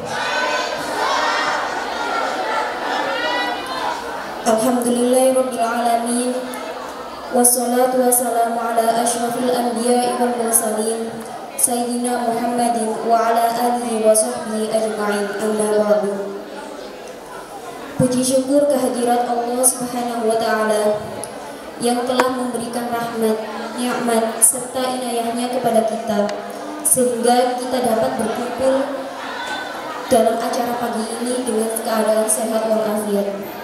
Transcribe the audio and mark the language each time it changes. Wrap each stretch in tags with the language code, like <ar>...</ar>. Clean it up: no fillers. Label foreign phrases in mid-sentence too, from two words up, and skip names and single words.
<ar>الحمد لله رب العالمين. والصلاة والسلام على أشرف الأنبياء والمرسلين سيدنا محمد وعلى آله وصحبه أجمعين. أما بعد.</ar> <id>Puji syukur kehadirat Allah</id> <ar>سبحانه وتعالى</ar> <id>yang telah memberikan rahmat, nikmat serta inayahnya kepada kita sehingga kita dapat berkumpul dalam acara pagi ini dengan keadaan sehat walafiat.</id>